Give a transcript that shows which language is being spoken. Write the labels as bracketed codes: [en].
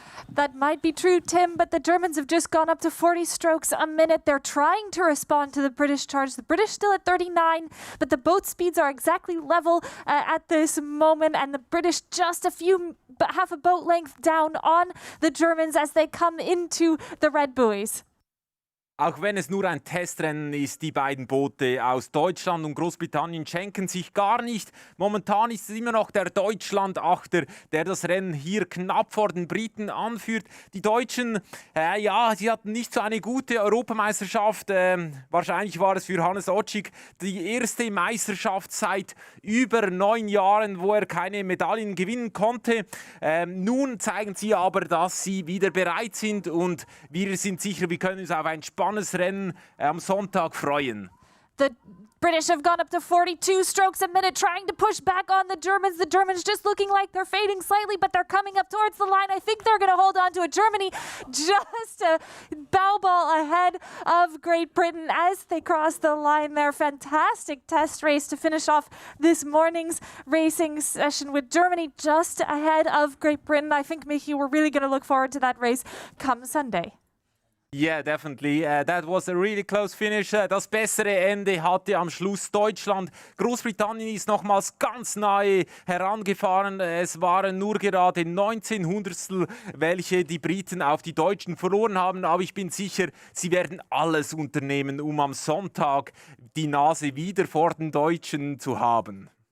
[en] That might be true, Tim, but the Germans have just gone up to 40 strokes a minute. They're trying to respond to the British charge. The British still at 39, but the boat speeds are exactly level at this moment, and the British just half a boat length down on the Germans as they come into the red buoys. [de] Auch wenn es nur ein Testrennen ist, die beiden Boote aus Deutschland und Großbritannien schenken sich gar nicht. Momentan ist es immer noch der Deutschland-Achter, der das Rennen hier knapp vor den Briten anführt. Die Deutschen, sie hatten nicht so eine gute Europameisterschaft. Wahrscheinlich war es für Hannes Otschig die erste Meisterschaft seit über 9 Jahren, wo er keine Medaillen gewinnen konnte. Nun zeigen sie aber, dass sie wieder bereit sind, und wir sind sicher, wir können uns auf ein spannendes Rennen am Sonntag freuen. [en] The British have gone up to 42 strokes a minute, trying to push back on the Germans. The Germans just looking like they're fading slightly, but they're coming up towards the line. I think they're going to hold on to it. Germany just a bow ball ahead of Great Britain as they cross the line there. Fantastic test race to finish off this morning's racing session, with Germany just ahead of Great Britain. I think, Michi, we're really going to look forward to that race come Sunday. Yeah, definitely. That was a really close finish. [de] Das bessere Ende hatte am Schluss Deutschland. Großbritannien ist nochmals ganz nahe herangefahren. Es waren nur gerade 19 Hundertstel, welche die Briten auf die Deutschen verloren haben. Aber ich bin sicher, sie werden alles unternehmen, um am Sonntag die Nase wieder vor den Deutschen zu haben.